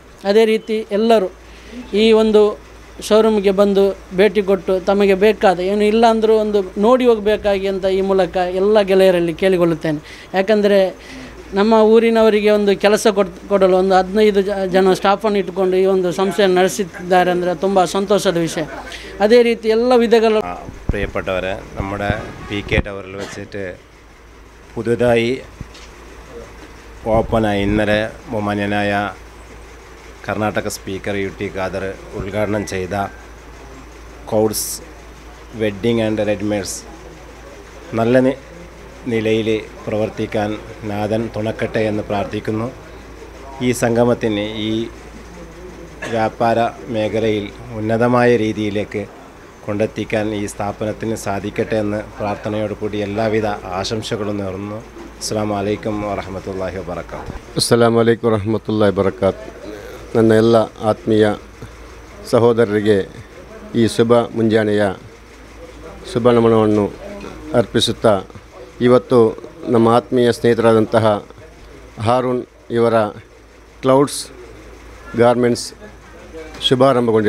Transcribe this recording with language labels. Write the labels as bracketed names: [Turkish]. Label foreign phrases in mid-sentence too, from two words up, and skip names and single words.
[Kannada] ಅದೇ ರೀತಿ ಎಲ್ಲರೂ ಈ ಒಂದು ಶೋರೂಮ್ಗೆ ಬಂದು ಭೇಟಿ ಕೊಟ್ಟು ತಮಗೆ ಬೇಕಾದ ಏನು ಇಲ್ಲ ಅಂದರೂ ಒಂದು ನೋಡಿ ಹೋಗಬೇಕಾಗಿ ಅಂತ ಈ ಮೂಲಕ ಎಲ್ಲ ಗೆಳೆಯರಲ್ಲಿ ಕೇಳಿಕೊಳ್ಳುತ್ತೇನೆ. ಯಾಕಂದರೆ ನಮ್ಮ ಊರಿನವರಿಗೆ ಒಂದು ಕೆಲಸ ಕೊಡಲು ಒಂದು 15 ಜನ ಸ್ಟಾಫನ್ನು ಇಟ್ಟುಕೊಂಡು ಈ ಒಂದು ಸಂಸ್ಥೆಯನ್ನು ನಡೆಸುತ್ತಿದ್ದಾರೆ ಅಂದರೆ ತುಂಬ ಸಂತೋಷದ വിഷയം. [Malayalam] അതേ രീതി എല്ലാ വിധങ്ങളും. പ്രിയപ്പെട്ടവരെ, നമ്മുടെ പി കെ ടവറിൽ വെച്ചിട്ട് പുതുതായി ഓപ്പണായി ഇന്നലെ ബഹുമാന്യനായ കർണാടക സ്പീക്കർ UT ഖാദർ ഉദ്ഘാടനം ചെയ്ത ക്ലൗഡ്സ് വെഡ്ഡിങ് ആൻഡ് റെഡിമെയ്ഡ്സ് നല്ല നിലയിൽ പ്രവർത്തിക്കാൻ നാഥൻ തുണക്കട്ടെ എന്ന് പ്രാർത്ഥിക്കുന്നു. ഈ സംഗമത്തിന് ഈ വ്യാപാര മേഖലയിൽ ഉന്നതമായ രീതിയിലേക്ക് കൊണ്ടെത്തിക്കാൻ ഈ സ്ഥാപനത്തിന് സാധിക്കട്ടെ എന്ന് പ്രാർത്ഥനയോടുകൂടി എല്ലാവിധ ആശംസകളും നേർന്നു. [Arabic] السلام عليكم ورحمة الله وبركاته. السلام عليكم ورحمة الله وبركات. [Kannada] ನನ್ನ ಎಲ್ಲ ಆತ್ಮೀಯ ಸಹೋದರರಿಗೆ ಈ ಶುಭ ಮುಂಜಾನೆಯ ಶುಭ ನಮನವನ್ನು ಅರ್ಪಿಸುತ್ತಾ, ಇವತ್ತು ನಮ್ಮ ಆತ್ಮೀಯ ಸ್ನೇಹಿತರಾದಂತಹ ಹಾರೂನ್ ಇವರ ಕ್ಲೌಡ್ಸ್ ಗಾರ್ಮೆಂಟ್ಸ್ ಶುಭಾರಂಭಗೊಂಡಿದೆ.